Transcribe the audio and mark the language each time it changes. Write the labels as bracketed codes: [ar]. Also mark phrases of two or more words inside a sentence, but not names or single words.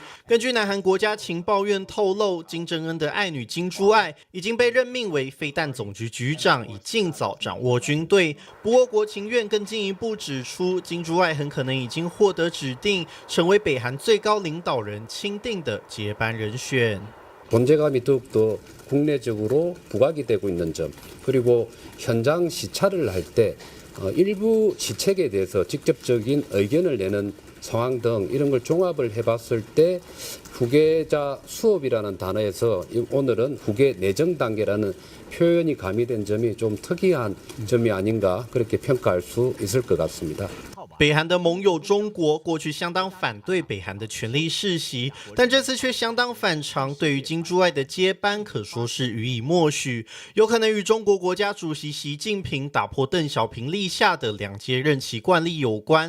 [zh] 根据南韩国家情报院透露，金正恩的爱女金珠爱已经被任命为飞弹总局局长，以尽早掌握军队。不过国情院更进一步指出，金珠爱很可能已经获得指定，成为北韩最高领导人钦定的接班人选。 [ko] 존재감이 더욱더 국내적으로 부각이 되고 있는 점, 그리고 현장 시찰을 할 때 일부 시책에 대해서 직접적인 의견을 내는 상황 등 이런 걸 종합을 해봤을 때 후계자 수업이라는 단어에서 오늘은 후계 내정 단계라는 표현이 가미된 점이 좀 특이한 점이 아닌가 그렇게 평가할 수 있을 것 같습니다. [zh] 北韩的盟友中国过去相当反对北韩的权力世袭，但这次却相当反常，对于金珠爱的接班可说是予以默许，有可能与中国国家主席习近平打破邓小平立下的2届任期惯例有关。